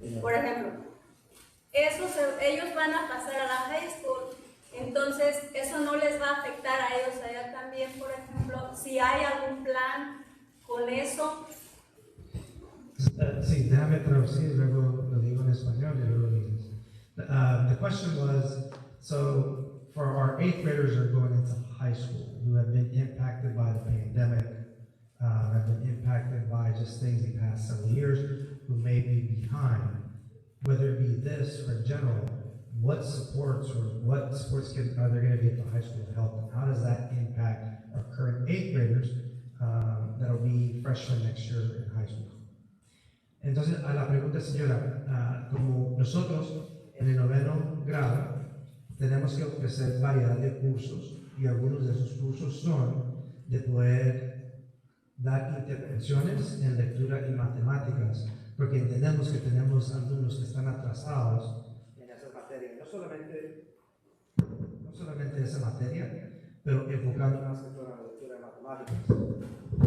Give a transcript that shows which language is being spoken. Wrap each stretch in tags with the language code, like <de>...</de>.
<es>Por ejemplo, ellos van a pasar a la</es> <en>high school,</en> <es>entonces eso no les va a afectar a ellos allá también, por ejemplo, si hay algún plan con eso. Sí, déjame traducir, luego lo digo en español y luego lo digo.</es> <en>The question was, so for our 8th graders who are going into high school, who have been impacted by the pandemic, have been impacted by just things the past several years, who may be behind, whether it be this or in general, what supports are there going to be at the high school to help them? How does that impact our current 8th graders that'll be freshmen next year in high school?</en> <es>Entonces, a la pregunta, señora, como nosotros en el 9º grado tenemos que ofrecer variedad de cursos y algunos de esos cursos son de poder dar intervenciones en lectura y matemáticas, porque entendemos que tenemos alumnos que están atrasados en esas materias, no solamente esa materia, pero enfocando más que toda la lectura y matemáticas.</es>